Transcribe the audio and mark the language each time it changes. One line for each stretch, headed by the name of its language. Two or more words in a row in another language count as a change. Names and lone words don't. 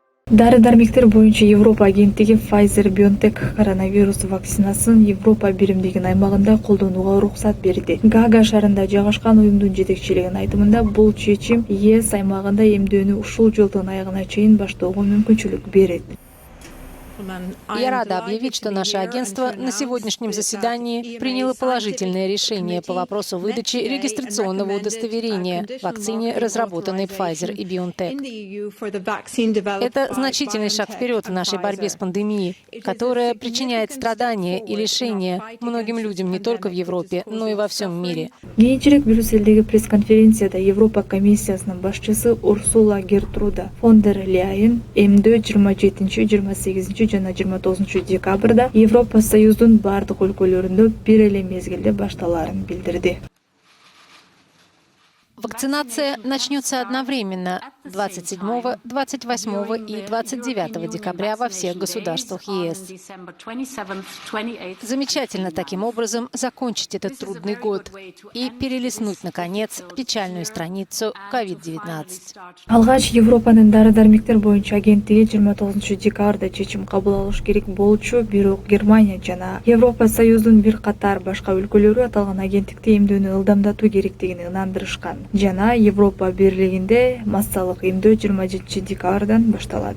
Kyrgyz: Дары-дармектер боюнча Европа агенттиги Pfizer-BioNTech коронавирус вакцинасын Европа биримдигинин аймагында колдонууга уруксат берди. Гага шаарында жайгашкан уюмдун жетекчилигинин айтымында бул чечим ЕС аймагында эмдөөнү ушул жылдын аягына чейин баштоого мүмкүнчүлүк берет.
Russian: Я рада объявить, что наше агентство на сегодняшнем заседании приняло положительное решение по вопросу выдачи регистрационного удостоверения вакцине, разработанной Pfizer и BioNTech. Это значительный шаг вперед в нашей борьбе с пандемией, которая причиняет страдания и лишения многим людям не только в Европе, но и во всем мире.
Kyrgyz: Кийинчерээк Брюссельдеги пресс-конференцияда Европа комиссиясынын башчысы Урсула Гертруда фон дер Ляйен эмдөө 27, 28 жана 29 декабрда Европа Союздун бардык өлкөлөрүндө бир эле мезгилде башталаарын билдирди.
Russian: Вакцинация начнется одновременно 27, 28 и 29 декабря во всех государствах ЕС. Замечательно таким образом закончить этот трудный год и перелистнуть, наконец, печальную страницу COVID-19.
Kyrgyz: Алгач Европанын дары-дармектер боюнча агенттиги 29 декабрда чечим кабыл алыш керек болчу, бирок Германия жана Европа Союздун бир катар башка өлкөлөрү аталган агенттикти эмдөөнү ылдамдатуу керектигин ынандырышкан. Жана Европа бирлигинде массалык эмдөө 27 декабрдан башталат.